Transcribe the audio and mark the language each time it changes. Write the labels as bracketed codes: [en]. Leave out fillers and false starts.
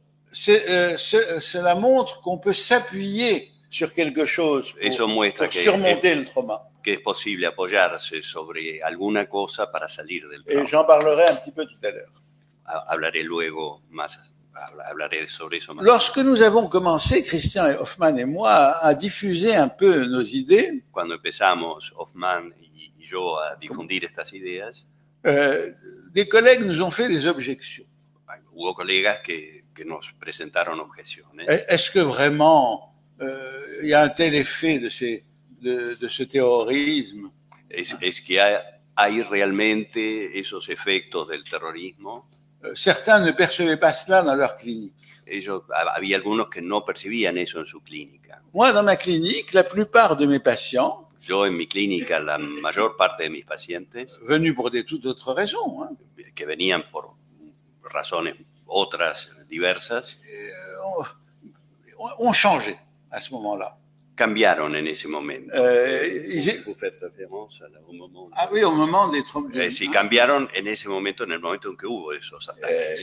[fr] cela montre qu'on peut s'appuyer sur quelque chose [es] Eso muestra [fr] pour [es] que [fr] surmonter le trauma. [es] que es posible apoyarse sobre alguna cosa para salir del [fr] Et [es] trauma. [fr] j'en parlerai un petit peu tout à l'heure. [es] Hablaré luego más, hablaré sobre eso más. [fr] Lorsque nous avons commencé, Christian Hoffman et moi, à diffuser un peu nos idées, [es] Cuando empezamos, Hoffman y yo, a difundir estas ideas, [fr] des collègues nous ont fait des objections. [es] hubo colegas que que nos presentaron objeciones. [fr] Est-ce que vraiment il y a un tel effet de ce terrorisme? [es] Es que hay realmente esos efectos del terrorismo. [fr] Certains ne percevaient pas cela dans leur clinique. [es] Había algunos que no percibían eso en su clínica. [fr] Moi, dans ma clinique, la plupart de mes patients, [es] Yo en mi clínica, la mayor parte de mis pacientes, [fr] venus pour des toutes autres raisons, hein, [es] que venían por razones otras diversas, [fr] ont changé à ce moment-là. [es] cambiaron en ese momento. [fr] Vous faites référence au moment. Ah oui, au moment des tremblements. [es] Sí, cambiaron en ese momento, en el momento en que hubo esos ataques.